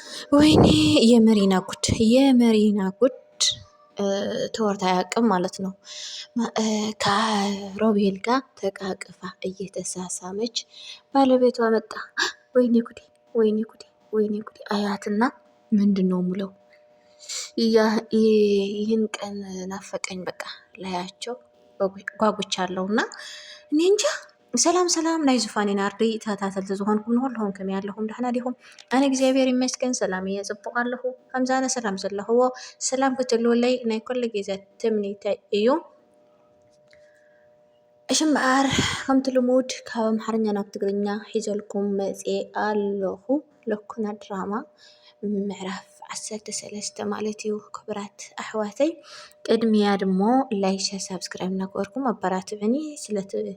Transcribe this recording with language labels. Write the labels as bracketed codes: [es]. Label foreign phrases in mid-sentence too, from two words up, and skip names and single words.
[am] ወይኔ የመሪና ጉድ ተወርታ አያውቅም ማለት ነው። ከሮቤል ጋር ተቃቅፋ እየተሳሳመች ባለቤቷ መጣ። ወይኔ ጉዴ ወይኔ ጉዴ ወይኔ ጉዴ አያትና ምንድን ነው ሙለው ይህን ቀን ናፈቀኝ። በቃ ላያቸው ጓጉቻለሁና እኔ እንጃ። [ti] ሰላም ሰላም ናይ ዙፋኔን አርዲ ተታተልቲ ዝኾንኩም ንኩልኩም ከመይ ኣለኹም ድሕና ዲኹም? ኣነ እግዚኣብሔር ይመስገን ሰላም እየ ጽቡቕ ኣለኹ። ከምዛነ ሰላም ዘለኽዎ ሰላም ክትልውለይ ናይ ኩሉ ግዜ ትምኒተይ እዩ። እሽምበኣር ከምቲ ልሙድ ካብ ኣምሓርኛ ናብ ትግርኛ ሒዘልኩም መፅአ ኣለኹ። ለኩና ድራማ ምዕራፍ 13 ማለት እዩ። ክቡራት ኣሕዋተይ ቅድሚያ ድሞ [en] like subscribe [ti] እናገበርኩም ኣበራትዕኒ ስለቲ